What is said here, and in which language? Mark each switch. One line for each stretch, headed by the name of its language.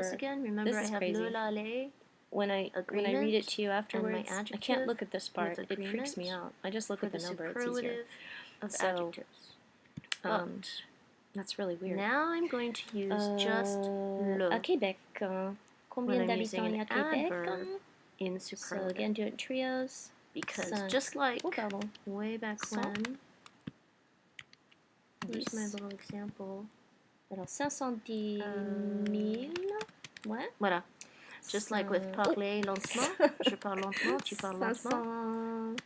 English: Again. Remember, I have le, la, les. When I read it to you afterwards, I can't look at this part. It freaks me out. I just look at the number. It's easier. Of adjectives. That's really weird. Now I'm going to use just le.
French: À Québec. Combien d'habitants y a à Québec?
English: In superlative. So again, do it in trios. Because just like way back when, here's my little example.
French: Alors 510 000. Ouais. Voilà.
English: Just like with
French: parler lentement, je parle lentement, tu parles lentement.